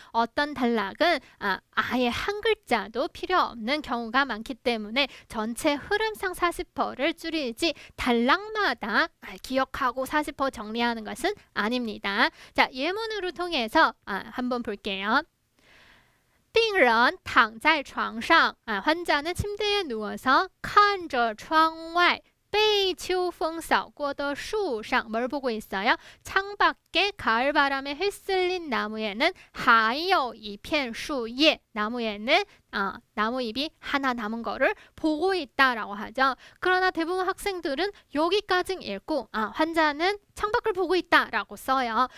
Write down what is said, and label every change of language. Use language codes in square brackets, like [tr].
[ko] 어떤 단락은 아예 한 글자도 필요 없는 경우가 많기 때문에 전체 흐름상 40%를 줄이지 단락마다 기억하고 40% 정리하는 것은 아닙니다. 자, 예문으로 통해서 한번 볼게요. [zh] 病人躺在床上 [ko] 환자는 침대에 누워서 [zh] 看着窗外 被秋风扫过的树上 [ko] 뭘 보고 있어요? 창밖에 가을바람에 휩쓸린 나무에는 [zh] 还有一片树叶 [ko] 나무에는 나무잎이 하나 남은 거를 보고 있다라고 하죠. 그러나 대부분 학생들은 여기까지 읽고 환자는 창밖을 보고 있다라고 써요.